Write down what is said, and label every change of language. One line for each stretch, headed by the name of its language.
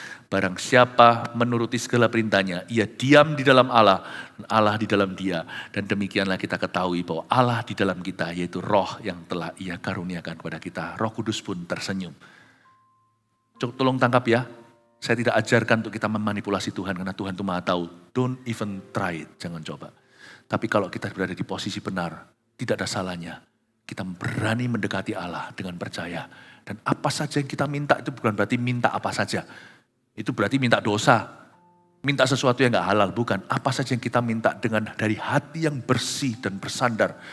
Indonesian: Barang siapa menuruti segala perintahnya, ia diam di dalam Allah, dan Allah di dalam dia. Dan demikianlah kita ketahui bahwa Allah di dalam kita, yaitu roh yang telah ia karuniakan kepada kita. Roh Kudus pun tersenyum. Tolong tangkap ya, saya tidak ajarkan untuk kita memanipulasi Tuhan karena Tuhan itu maha tahu.
English: Don't even try it,
Indonesian: jangan coba. Tapi kalau kita berada di posisi benar, tidak ada salahnya. Kita berani mendekati Allah dengan percaya. Dan apa saja yang kita minta itu bukan berarti minta apa saja. Itu berarti minta dosa. Minta sesuatu yang gak halal, bukan. Apa saja yang kita minta dengan dari hati yang bersih dan bersandar.